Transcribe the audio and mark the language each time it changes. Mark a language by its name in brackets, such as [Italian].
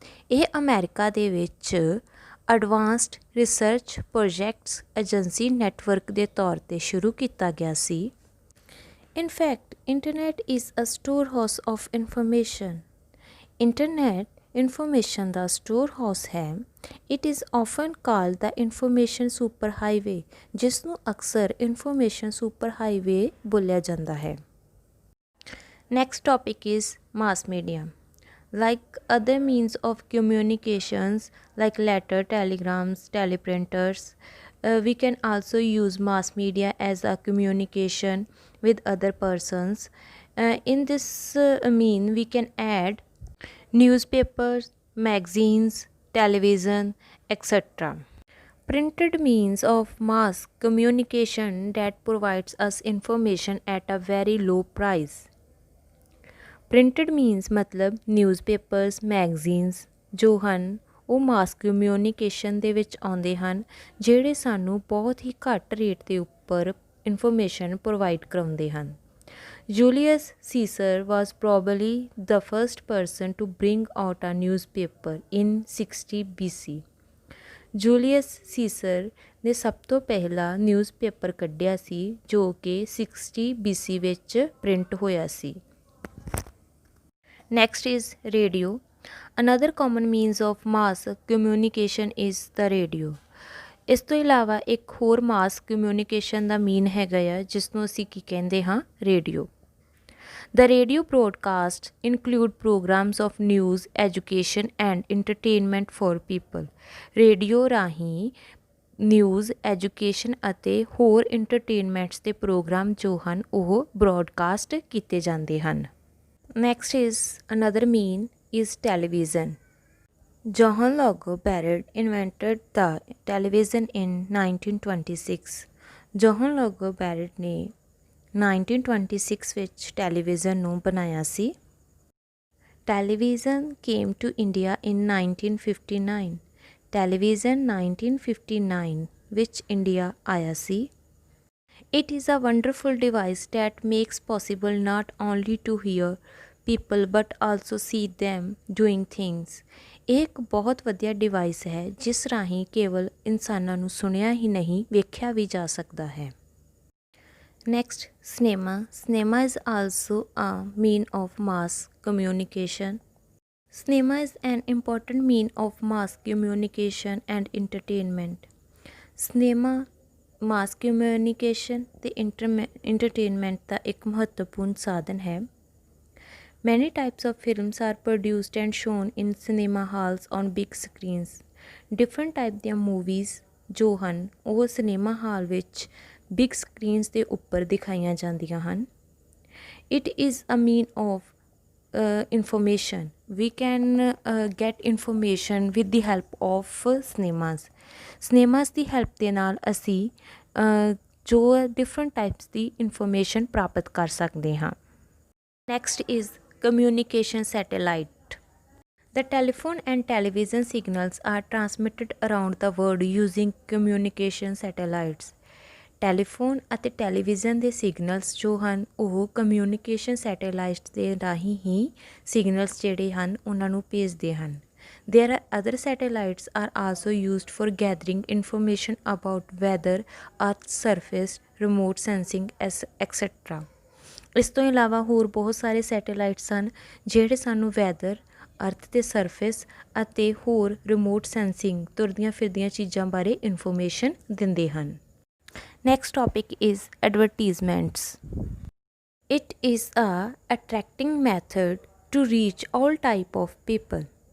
[Punjabi] ਇਹ ਅਮਰੀਕਾ ਦੇ ਵਿੱਚ advanced research projects agency network ਦੇ ਤੌਰ 'ਤੇ ਸ਼ੁਰੂ ਕੀਤਾ ਗਿਆ ਸੀ। [English] In fact, internet is a storehouse of information। [Punjabi] Internet information ਦਾ storehouse ਹੈ। [English] It is often called the information superhighway, [Punjabi] ਜਿਸ ਨੂੰ ਅਕਸਰ information superhighway ਬੋਲਿਆ ਜਾਂਦਾ ਹੈ। [English] Next topic is mass media। Like other means of communications like letter, telegrams, teleprinters, we can also use mass media as a communication with other persons। In this mean we can add newspapers, magazines, television, etc। Printed means of mass communication that provides us information at a very low price। [Punjabi] Printed means ਮਤਲਬ newspapers magazines ਜੋ ਹਨ ਉਹ ਮਾਸ communication ਦੇ ਵਿੱਚ ਆਉਂਦੇ ਹਨ, ਜਿਹੜੇ ਸਾਨੂੰ ਬਹੁਤ ਹੀ ਘੱਟ ਰੇਟ ਦੇ ਉੱਪਰ ਇਨਫੋਰਮੇਸ਼ਨ ਪ੍ਰੋਵਾਈਡ ਕਰਾਉਂਦੇ ਹਨ। [English] Julius Caesar was probably the first person to bring out a newspaper in 60 BC। [Punjabi] Julius ਸੀਸਰ ਨੇ ਸਭ ਤੋਂ ਪਹਿਲਾ ਨਿਊਜ਼ਪੇਪਰ ਕੱਢਿਆ ਸੀ ਜੋ ਕਿ 60 BC ਵਿੱਚ ਪ੍ਰਿੰਟ ਹੋਇਆ ਸੀ। [English] Next is radio। Another common means of mass communication is the radio। [Punjabi] ਇਸ ਤੋਂ ਇਲਾਵਾ ਇੱਕ ਹੋਰ ਮਾਸ ਕਮਿਊਨੀਕੇਸ਼ਨ ਦਾ ਮੀਨ ਹੈਗਾ ਆ ਜਿਸ ਨੂੰ ਅਸੀਂ ਕੀ ਕਹਿੰਦੇ ਹਾਂ, radio. [English] The radio broadcasts include programs of news, education and entertainment for people। [Punjabi] Radio ਰਾਹੀਂ ਨਿਊਜ਼, ਐਜੂਕੇਸ਼ਨ ਅਤੇ ਹੋਰ ਇੰਟਰਟੇਨਮੈਂਟਸ ਦੇ ਪ੍ਰੋਗਰਾਮ ਜੋ ਹਨ ਉਹ ਬ੍ਰੌਡਕਾਸਟ ਕੀਤੇ ਜਾਂਦੇ ਹਨ। [English] Next is another mean is television। Johann Logo Barrett invented the television in 1926। [Punjabi] Johann Logo Barrett ਨੇ 1926 ਵਿੱਚ ਟੈਲੀਵਿਜ਼ਨ ਨੂੰ ਬਣਾਇਆ ਸੀ। [English] Television came to India in 1959। [Punjabi] Television 1959 ਵਿੱਚ ਇੰਡੀਆ ਆਇਆ ਸੀ। [English] It is a wonderful device that makes possible not only to hear people but also see them doing things। [Punjabi] ਇਹ ਇੱਕ ਬਹੁਤ ਵਧੀਆ ਡਿਵਾਈਸ ਹੈ ਜਿਸ ਰਾਹੀਂ ਕੇਵਲ ਇਨਸਾਨਾਂ ਨੂੰ ਸੁਣਿਆ ਹੀ ਨਹੀਂ ਵੇਖਿਆ ਵੀ ਜਾ ਸਕਦਾ ਹੈ। [English] Next, cinema। Cinema is also a mean of mass communication। Cinema is an important mean of mass communication and entertainment। [Punjabi] Cinema mass communication ਅਤੇ ਇੰਟਰਟੇਨਮੈਂਟ ਦਾ ਇੱਕ ਮਹੱਤਵਪੂਰਨ ਸਾਧਨ ਹੈ। [English] Many types of films are produced and shown in cinema halls on big screens. [Punjabi] Different type ਦੀਆਂ movies ਜੋ ਹਨ ਉਹ ਸਿਨੇਮਾ ਹਾਲ ਵਿੱਚ ਬਿਗ ਸਕਰੀਨਸ ਦੇ ਉੱਪਰ ਦਿਖਾਈਆਂ ਜਾਂਦੀਆਂ ਹਨ। [English] It is a mean of information। We can get information with the help of cinemas। [Punjabi] cinemas ਦੀ help ਦੇ ਨਾਲ ਅਸੀਂ ਜੋ ਡਿਫਰੈਂਟ ਟਾਈਪਸ ਦੀ ਇਨਫੋਰਮੇਸ਼ਨ ਪ੍ਰਾਪਤ ਕਰ ਸਕਦੇ ਹਾਂ। [English] Next is communication satellite। The telephone and television signals are transmitted around the world using communication satellites। [Punjabi] Telephone ਅਤੇ television ਦੇ ਸਿਗਨਲਸ ਜੋ ਹਨ ਉਹ ਕਮਿਊਨੀਕੇਸ਼ਨ ਸੈਟੇਲਾਈਟਸ ਦੇ ਰਾਹੀਂ ਹੀ ਸਿਗਨਲਸ ਜਿਹੜੇ ਹਨ ਉਹਨਾਂ ਨੂੰ ਭੇਜਦੇ ਹਨ। [English] There are other satellites are also used for gathering information about weather, earth's surface, remote sensing, etc। [Punjabi] ਇਸ ਤੋਂ ਇਲਾਵਾ ਹੋਰ ਬਹੁਤ ਸਾਰੇ ਸੈਟੇਲਾਈਟਸ ਹਨ ਜਿਹੜੇ ਸਾਨੂੰ ਵੈਦਰ, ਅਰਥ ਦੇ ਸਰਫੇਸ ਅਤੇ ਹੋਰ ਰਿਮੋਟ ਸੈਂਸਿੰਗ ਤੁਰਦੀਆਂ ਫਿਰਦੀਆਂ ਚੀਜ਼ਾਂ ਬਾਰੇ ਇਨਫੋਰਮੇਸ਼ਨ ਦਿੰਦੇ ਹਨ। [English] Next topic is advertisements. It is a attracting method to reach all type of people.